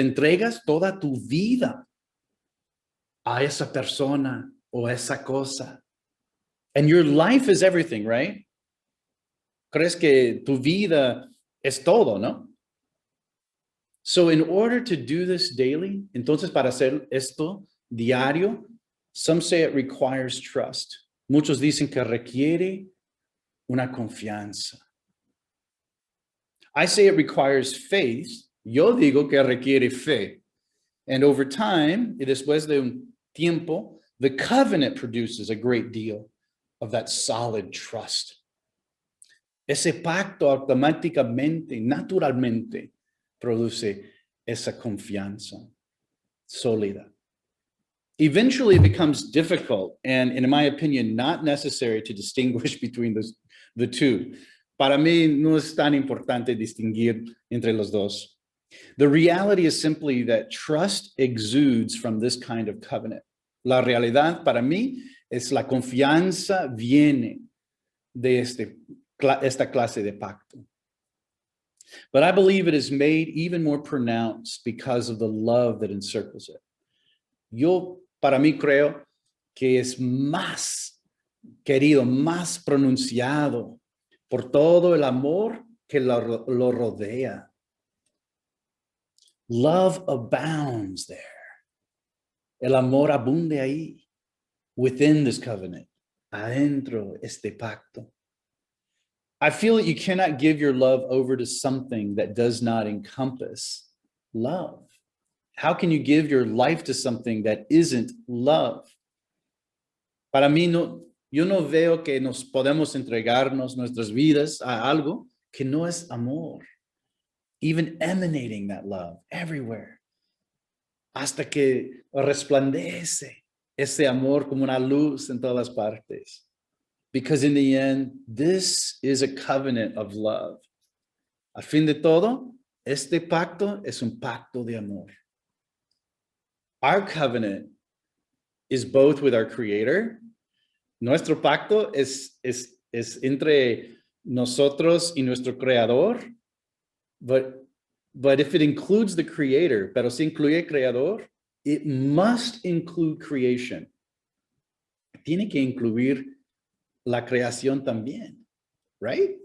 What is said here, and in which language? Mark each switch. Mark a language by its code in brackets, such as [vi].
[es] Te entregas toda tu vida a esa persona o esa cosa. [en] And your life is everything, right? [es] Crees que tu vida es todo, ¿no? [en] So in order to do this daily, [es] entonces para hacer esto diario, [en] some say it requires trust. [es] Muchos dicen que requiere una confianza. [en] I say it requires faith. [es] Yo digo que requiere fe. [en] And over time, [es] y después de un tiempo, [en] the covenant produces a great deal of that solid trust. [es] Ese pacto automáticamente, naturalmente, produce esa confianza sólida. [en] Eventually, it becomes difficult and, in my opinion, not necessary to distinguish between the two. [es] Para mí no es tan importante distinguir entre los dos. [en] The reality is simply that trust exudes from this kind of covenant. [es] La realidad para mí es la confianza viene de esta clase de pacto. [en] But I believe it is made even more pronounced because of the love that encircles it. [es] Yo, para mí, creo que es más querido, más pronunciado por todo el amor que lo rodea. [en] Love abounds there. [es] El amor abunde ahí, [en] within this covenant, [es] adentro este pacto. [en] I feel that you cannot give your love over to something that does not encompass love. How can you give your life to something that isn't love? [es] Para mí, yo no veo que nos podemos entregarnos nuestras vidas a algo que no es amor, [en] even emanating that love everywhere, [es] hasta que resplandece ese amor como una luz en todas partes. [en] Because in the end, this is a covenant of love. [es] Al fin de todo, este pacto es un pacto de amor. [en] Our covenant is both with our Creator. [es] Nuestro pacto es entre nosotros y nuestro Creador. [en] But if it includes the Creator, [es] pero si incluye Creador, [en] it must include creation. [es] Tiene que incluir la creación también, right?